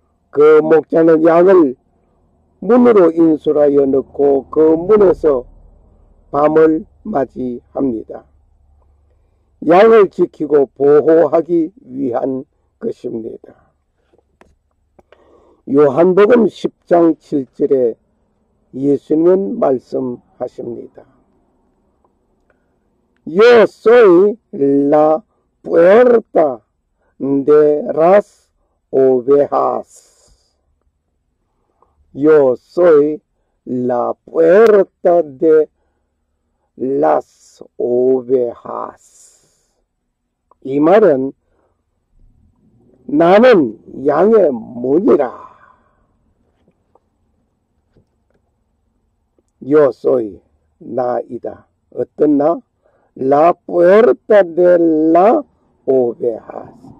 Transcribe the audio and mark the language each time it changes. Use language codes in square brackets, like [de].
[ko] 그 목자는 양을 문으로 인솔하여 넣고 그 문에서 밤을 맞이합니다. 양을 지키고 보호하기 위한 것입니다. 요한복음 10장 7절에 예수님은 말씀하십니다. [es] Yo soy la puerta de las ovejas. Yo soy la puerta de las ovejas. [ko] 이 말은 나는 양의 문이라. [es] Yo soy [ko] 나이다. 어떤 나? [es] La puerta de la ovejas.